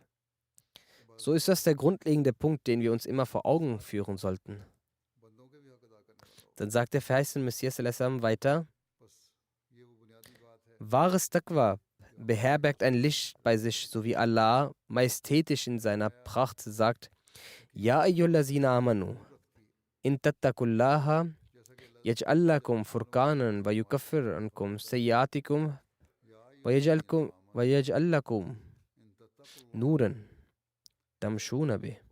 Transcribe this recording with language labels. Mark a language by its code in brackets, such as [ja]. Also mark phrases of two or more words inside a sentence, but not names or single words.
[de] So ist das der grundlegende Punkt, den wir uns immer vor Augen führen sollten. Dann sagt der verheißene Messias salam weiter, wahres Taqwa beherbergt ein Licht bei sich, so wie Allah majestätisch in seiner Pracht sagt, [ar] يا أيها الذين آمنوا إن تتقوا الله يجعل لكم فرقانا ويكفر عنكم سيئاتكم ويجعل لكم نورا تمشون به.